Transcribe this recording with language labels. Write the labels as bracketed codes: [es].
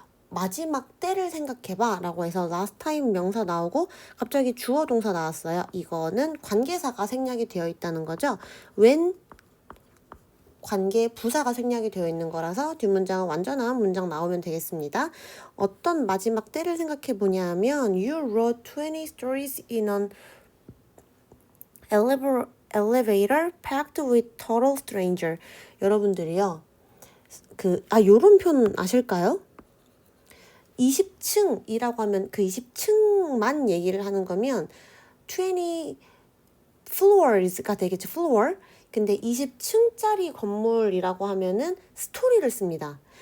[ko] 마지막 때를 생각해봐 라고 해서 last time 명사 나오고 갑자기 주어 동사 나왔어요. 이거는 관계사가 생략이 되어 있다는 거죠. when 관계 부사가 생략이 되어 있는 거라서 뒷문장은 완전한 문장 나오면 되겠습니다. 어떤 마지막 때를 생각해 보냐면 [en] You wrote 20 stories in an elevator packed with total stranger. [ko] 여러분들이요. 요런 표현 아실까요? 20층이라고 하면 그 20층만 얘기를 하는 거면 20 floors가 되겠죠. floor. 근데 20층짜리 건물이라고 하면은 스토리를 씁니다.